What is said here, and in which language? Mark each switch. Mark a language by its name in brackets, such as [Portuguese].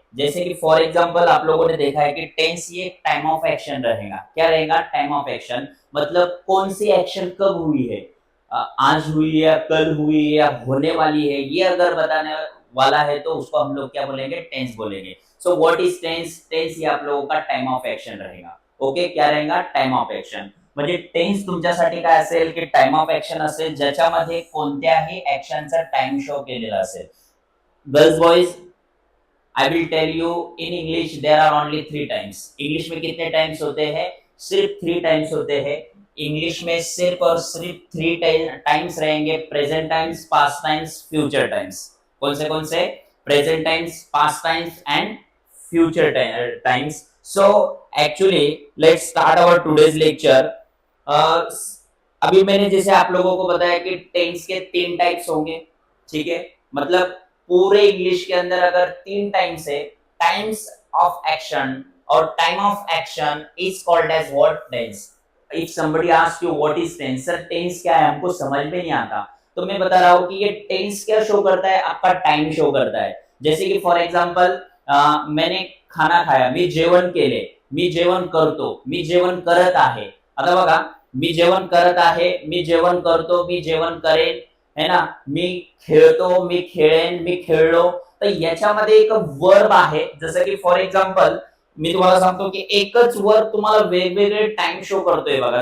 [Hindi] जैसे कि for example आप लोगों ने देखा है कि टेंस ये टाइम ऑफ एक्शन रहेगा। क्या रहेगा? टाइम ऑफ एक्शन, मतलब कौन सी एक्शन कब हुई है, आज हुई है या कल हुई है या होने वाली है, ये अगर बताने वाला है तो उसको हम लोग क्या बोलेंगे? टेंस बोलेंगे। [English] So what is tense? [Hindi] Tense ये आप लोगों का टाइम ऑफ एक्शन रहेगा। ओके, क्या रहेगा? Time of action. [Marathi] म्हणजे टेन्स तुमच्यासाठी काय असेल की टाइम ऑफ एक्शन असेल ज्याच्यामध्ये कोणत्याही ऍक्शनचा टाइम शो केलेला असेल। [English] Girls boys, I will tell you in English there are only three times. [Hindi] English में कितने टाइम्स होते हैं? सिर्फ थ्री टाइम्स होते हैं। इंग्लिश में सिर्फ और सिर्फ थ्री टाइम्स रहेंगे, present times, past times, future times. कौन से? Present times, past times and future times. [English] So actually let's start our today's lecture. [Hindi] अभी मैंने जैसे आप लोगों को बताया कि टेंस के तीन टाइप्स होंगे, ठीक है? मतलब पूरे इंग्लिश के अंदर अगर तीन टाइम्स है, टाइम्स ऑफ एक्शन, और time of action [English] Is called as what? [Hindi] Tense. [English] if somebody ask you what is tense, [Hindi] sir tense क्या है, हमको समझ में नहीं आता, तो मैं बता रहा हूं कि ये टेंस क्या शो करता है? आपका टाइम शो करता है। जैसे कि फॉर एग्जांपल मैंने खाना खाया, [Marathi] मी जेवण केले, मी जेवण करतो, मी जेवण करत आहे। आता बघा, मी जेवण करत आहे, मी जेवण करतो, मी जेवण करेन, है ना? मी खेळतो, मी खेळेन, मी खेळलो। तर याच्यामध्ये एक वर्ब आहे, जसं की फॉर एक्झाम्पल मी तुम्हाला सांगतो की एकच वर्ब तुम्हाला वेगवेगळे टाइम शो करतोय बघा।